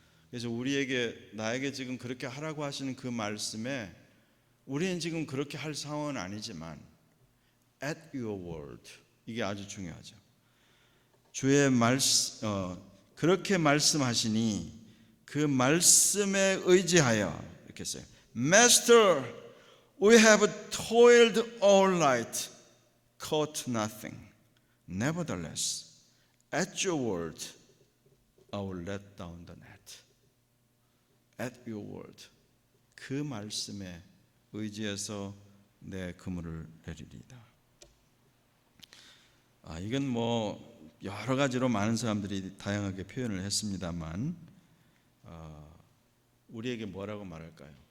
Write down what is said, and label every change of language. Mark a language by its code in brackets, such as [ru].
[ko] 그래서 나에게 지금 그렇게 하라고 하시는 그 말씀에 우리는 지금 그렇게 할 상황은 아니지만 [en] at your word, [ko] 이게 아주 중요하죠. 주의 말씀, 그렇게 말씀하시니 그 말씀에 의지하여, 이렇게 써요. [en] Master, we have toiled all night, caught nothing. Nevertheless, at your word, I will let down the net. At your word, [ko] 그 말씀에 의지해서 내 그물을 내리리이다. 이건 뭐 여러 가지로 많은 사람들이 다양하게 표현을 했습니다만, 우리에게 뭐라고 말할까요?